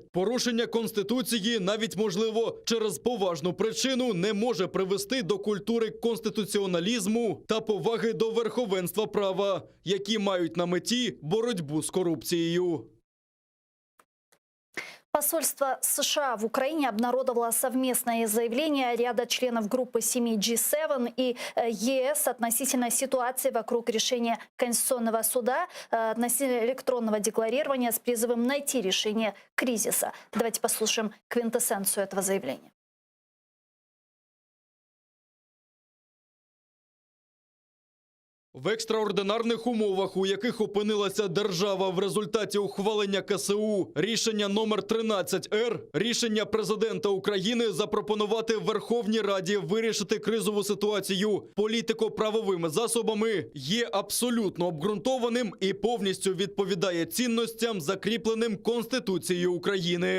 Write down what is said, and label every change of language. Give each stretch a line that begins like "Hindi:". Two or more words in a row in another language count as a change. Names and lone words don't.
Ukrainian: Порушення Конституції, навіть можливо через поважну причину, не може привести до культури конституціоналізму та поваги до верховенства права, які мають на меті боротьбу з корупцією.
Russian: Посольство США в Украине обнародовало совместное заявление ряда членов группы семьи G7 и ЕС относительно ситуации вокруг решения Конституционного суда относительно электронного декларирования с призывом найти решение кризиса. Давайте послушаем квинтэссенцию этого заявления.
Ukrainian: В екстраординарних умовах, у яких опинилася держава в результаті ухвалення КСУ рішення номер 13-Р, рішення президента України запропонувати Верховній Раді вирішити кризову ситуацію політико-правовими засобами є абсолютно обґрунтованим і повністю відповідає цінностям, закріпленим Конституцією України.